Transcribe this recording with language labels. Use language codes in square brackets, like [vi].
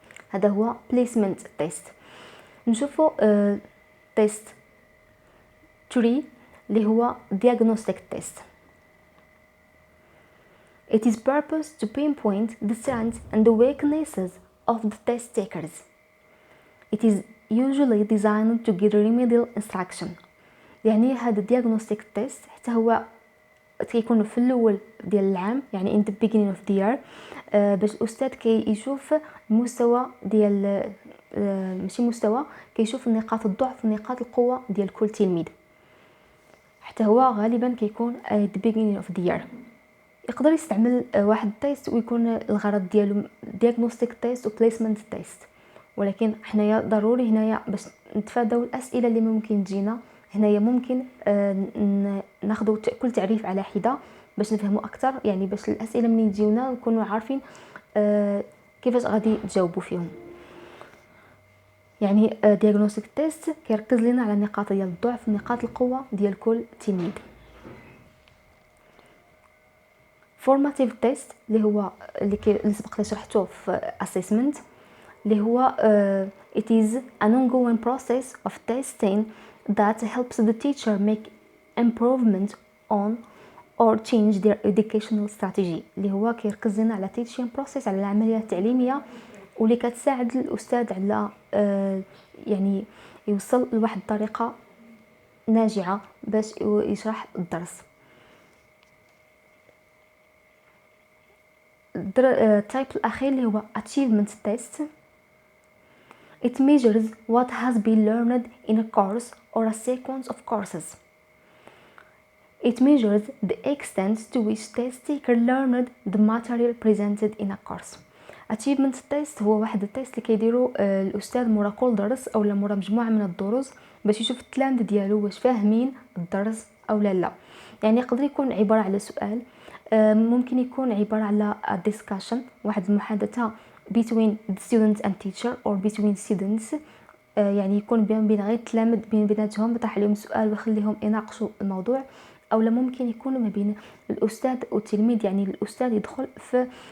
[ar] هذا هو placement test. نشوفوا تيست 3 اللي هو diagnostic test. [en] It is purpose to pinpoint the strengths and the weaknesses of the test takers. It is usually designed to give remedial instruction. [ar] يعني هذا diagnostic test حتى هو كيكون في الاول ديال العام، يعني [en] in the beginning of the year، [ar] باش الاستاذ كيشوف المستوى ديال ماشي مستوى، كيشوف نقاط الضعف ونقاط القوه ديال كل تلميذ. حتى هو غالبا كيكون [en] at the beginning of the year. [ar] يقدر يستعمل واحد التيست ويكون الغرض ديالو diagnostic test و placement test، ولكن حنايا ضروري هنايا باش نتفاداو الاسئله اللي ممكن تجينا هنايا ممكن ناخذوا كل تعريف على حده باش نفهموا اكثر، يعني باش الاسئله منين تجيونا نكونوا عارفين كيفاش غادي تجاوبوا فيهم. يعني diagnostic test كيركز لنا على نقاط ديال الضعف ونقاط القوه ديال كل تلميذ. [en] formative test [ar] اللي هو اللي سبق لي شرحته في [en] assessment، [ar] اللي هو [en] it is an ongoing process of testing that helps the teacher make improvement on or change their educational strategy. [ar] اللي هو كيركز لنا على [en] teaching process، [ar] على العمليه التعليميه، واللي كتساعد الاستاذ على يعني يوصل لواحد الطريقه ناجعه باش يشرح الدرس. التايب الاخير اللي هو achievement test. [en] It measures what has been learned in a course or a sequence of courses. It measures the extent to which test taker learned the material presented in a course. [ar] achievement test هو واحد التيست اللي كيديرو الاستاذ مورا كل درس او مورا مجموعه من الدروس باش يشوف التلامذ ديالو واش فاهمين الدرس او لا. يعني يقدر يكون عباره على سؤال، ممكن يكون عباره على discussion، واحد المحادثه [en] between the student and teacher or between students، [ar] يعني يكون بين غير التلامذ بيناتهم، بطرح عليهم سؤال ويخليهم يناقشوا الموضوع، او لا ممكن يكون ما بين الاستاذ والتلميذ، يعني الاستاذ يدخل في